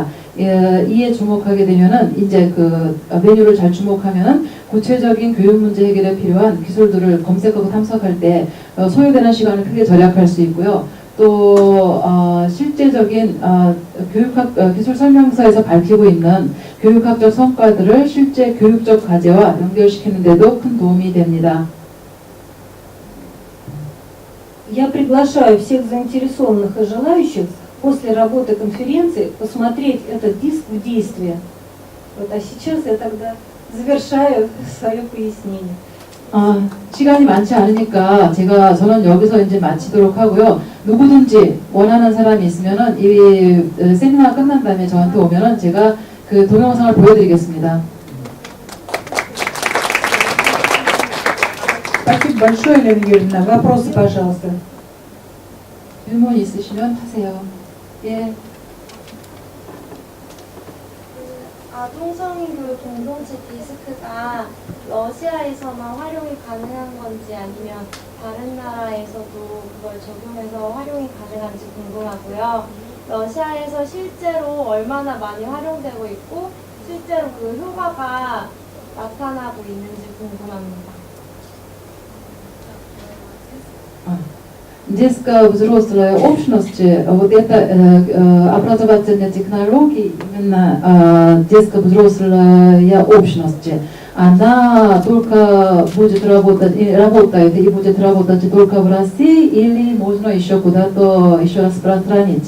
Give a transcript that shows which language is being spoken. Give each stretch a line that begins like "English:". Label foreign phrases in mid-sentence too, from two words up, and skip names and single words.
Korean: 이에 주목하게 되면은 이제 그 메뉴를 잘 주목하면은 구체적인 교육 문제 해결에 필요한 기술들을 검색하고 탐색할 때 소요되는 시간을 크게 절약할 수 있고요. 또 실제적인 교육학 기술 설명서에서 밝히고 있는 교육학적 성과들을 실제 교육적 과제와 연결시키는 데도 큰 도움이 됩니다.
Russian: Я приглашаю всех заинтересованных и желающих после работы конференции посмотреть этот диск в действии. Вот, а сейчас я тогда завершаю свое пояснение.
Korean: 시간이 많지 않으니까 저는 여기서 이제 마치도록 하고요. 누구든지 원하는 사람이 있으면은 이 세미나가 끝난 다음에 저한테 오면은 제가 그 동영상을 보여드리겠습니다.
Russian: Спасибо большое, Елена Юрьевна. Вопросы, пожалуйста.
Korean: 질문 있으시면 하세요. 예. 아동성인 교육 공동체 디스크가 러시아에서만 활용이 가능한 건지 아니면 다른 나라에서도 그걸 적용해서 활용이 가능한지 궁금하고요. 러시아에서 실제로 얼마나 많이 활용되고 있고 실제로 그 효과가 나타나고 있는지 궁금합니다.
Russian: Детская взрослая общность, вот это образовательная технология, именно детская взрослая общность, она только будет работает и будет работать только в России или можно еще куда-то еще распространить?